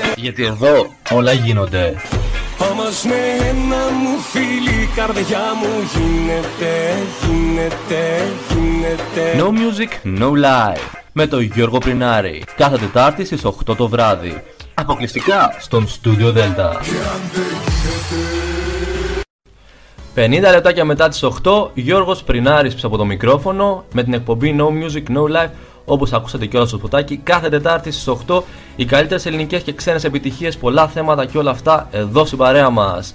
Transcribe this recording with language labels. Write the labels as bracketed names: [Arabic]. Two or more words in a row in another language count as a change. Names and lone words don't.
[Greek] γιατί εδώ όλα γίνονται. Όμως με ένα μου φίλη η καρδιά μου γίνεται. No music, no life. Με τον Γιώργο Πρινάρη. Κάθε Τετάρτη στις 8 το βράδυ. Αποκλειστικά στον Studio Delta. 50 λεπτάκια μετά τις 8, Γιώργος Πρινάρης πίσω από το μικρόφωνο με την εκπομπή No Music, No Life. Όπως ακούσατε κιόλας στο σποτάκι, κάθε Τετάρτη στις 8 οι καλύτερες ελληνικές και ξένες επιτυχίες, πολλά θέματα και όλα αυτά εδώ στην παρέα μας.